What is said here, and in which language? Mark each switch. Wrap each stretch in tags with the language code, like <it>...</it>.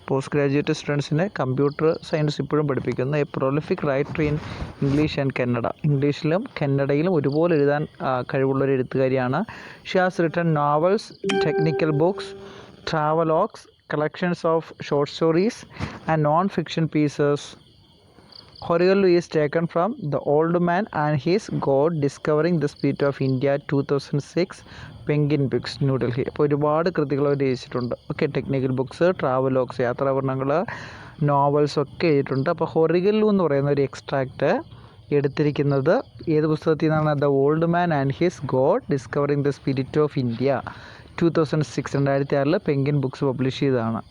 <ml>Post graduate സ്റ്റുഡൻസിനെ computer science ഇപ്പോഴും പഠിപ്പിക്കുന്ന</ml> <en>A prolific writer in English and Kannada.</en> <ml>ഇംഗ്ലീഷിലും കന്നഡയിലും ഒരുപോലെ എഴുതാൻ കഴിവുള്ളൊരു എഴുത്തുകാരിയാണ്.</ml> <en>She has written novels, technical books, travelogues, collections of short stories and non fiction pieces. Horigallu is taken from The Old Man and His God Discovering the Spirit of India 2006 പെങ്കിൻ books, New Delhi.</en> <ml>അപ്പോൾ ഒരുപാട് കൃതികൾ അവർ രചിച്ചിട്ടുണ്ട്. Okay, technical books, travelogues, യാത്രാവർണ്ണങ്ങൾ, novels ഒക്കെ എഴുതിയിട്ടുണ്ട്. അപ്പോൾ ഹൊറിഗല്ലു എന്ന് പറയുന്ന ഒരു എക്സ്ട്രാക്റ്റ് എടുത്തിരിക്കുന്നത് ഏത് പുസ്തകത്തിൽ നിന്നാണ്?</ml> <en>the old man and his god discovering the spirit of India 2006, 2006 Penguin books</en> <ml>publish ചെയ്തതാണ്.</ml>